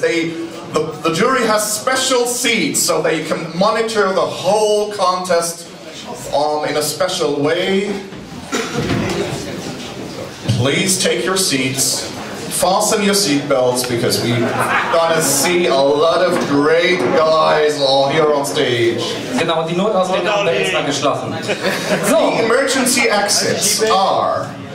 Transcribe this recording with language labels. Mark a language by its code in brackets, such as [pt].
[en] The jury has special seats, so they can monitor the whole contest in a special way. Please take your seats. Fasten your seatbelts, because we're gonna see a lot of great guys all here on stage. [de] Genau, die Notausgänge haben wir extra geschlossen. So. [en] The emergency exits are